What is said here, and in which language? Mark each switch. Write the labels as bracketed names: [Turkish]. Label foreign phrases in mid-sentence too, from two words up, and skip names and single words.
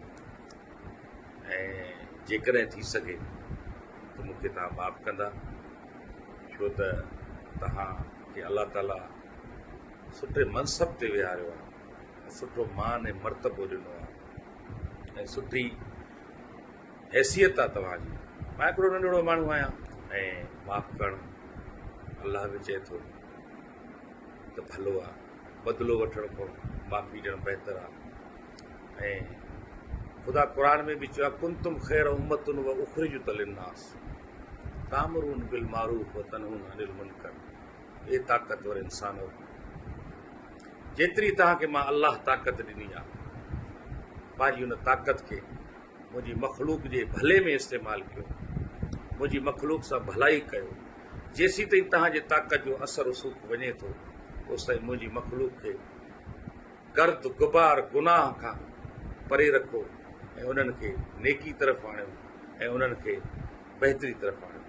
[Sindhi] ऐं जेकॾहिं थी सघे त मूंखे तव्हां माफ़ कंदा, छो त तव्हांखे अलाह ताला सुठे मनसब ते विहारियो आहे, सुठो मान ऐं मर्तबो ॾिनो आहे ऐं सुठी हैसियत आहे तव्हांजी। मां हिकिड़ो नंढिड़ो माण्हू आहियां ऐं माफ़ करणु अलाह बि चए थो त भलो आहे, बदिलो वठण खां माफ़ी ॾियणु बहितर आहे। ऐं ख़ुदा क़ुर में बि चयो आहे, [Arabic] كنتم خير أمة وأخرجت للناس تأمرون بالمعروف وتنهون عن المنكر. [Sindhi] ए ताक़तवर इंसान हो, जेतिरी तव्हांखे मां अलाह ताक़त ॾिनी आहे, पंहिंजी उन ताक़त खे मुंहिंजी मख़लूक जे भले में इस्तेमालु कयो, मुंहिंजी मख़लूक सां भलाई कयो। जेसीं ताईं तव्हांजे ताक़त जो असर रसूख़ वञे थो, ओसि ताईं मुंहिंजी मख़लूक खे गर्द गुबार गुनाह खां परे रखो ऐं उन्हनि खे नेकी तरफ़ आणियो ऐं उन्हनि खे बहितरी तरफ़ आणियो।